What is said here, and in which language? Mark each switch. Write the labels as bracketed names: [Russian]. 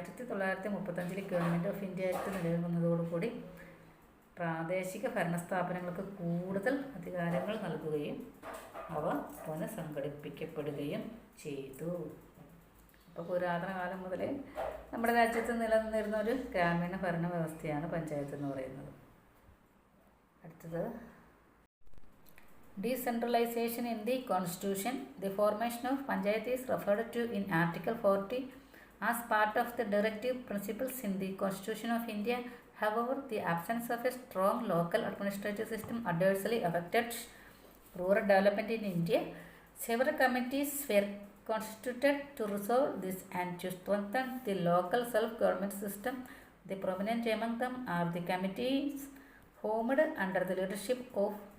[Malayalam] 1935 government of India act നിലവിൽ വന്നതോടുകൂടി പ്രാദേശിക ഭരണ സ്ഥാപനങ്ങൾക്ക് കൂടുതൽ അധികാരങ്ങൾ നൽകുകയും അവ പുനഃസംഘടിപ്പിക്കപ്പെടുകയും ചെയ്തു. അപ്പോൾ പുരാതന കാലം മുതലേ നമ്മുടെ രാജ്യത്ത് നിലനിന്നിരുന്ന ഒരു ഗ്രാമീണ ഭരണ വ്യവസ്ഥയാണ് പഞ്ചായത്ത് എന്ന് പറയുന്നത്. അടുത്തത് [English] Decentralization in the Constitution. The formation of Panchayat is referred to in Article 40 as part of the directive principles in the Constitution of India. However, the absence of a strong local administrative system adversely affected rural development in India. Several committees were constituted to resolve this and to strengthen the local self-government system. The prominent among them are the committees formed under the leadership of